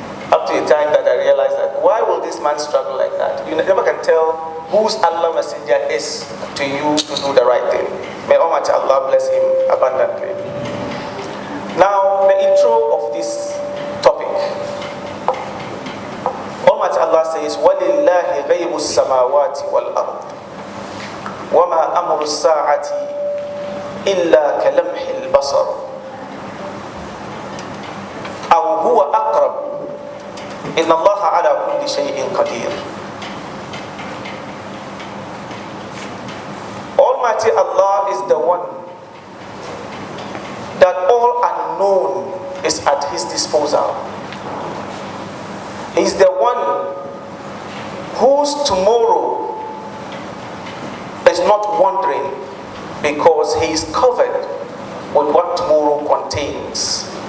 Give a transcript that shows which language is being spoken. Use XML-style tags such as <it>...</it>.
<en>Up to the time that I realized that, why will this man struggle like that? You never can tell whose Allah messenger is to you to do the right thing. May Almighty Allah bless him abundantly. Now, the intro of this topic. Almighty Allah says,</en> <ar>وَلِلَّهِ غَيْبُ السَّمَاوَاتِ وَالْأَرْضِ وَمَا أَمْرُ السَّاعَةِ إِلَّا كَلَمْحِ الْبَصَرِ أَوْ هُوَ أَقْرَبُ إِنَّ اللَّهَ عَلَى كُلِّ شَيْءٍ قَدِيرٌ.</ar> <en>Almighty Allah is the one that all unknown is at his disposal. He's the one whose tomorrow is not wandering because he is covered with what tomorrow contains.</en>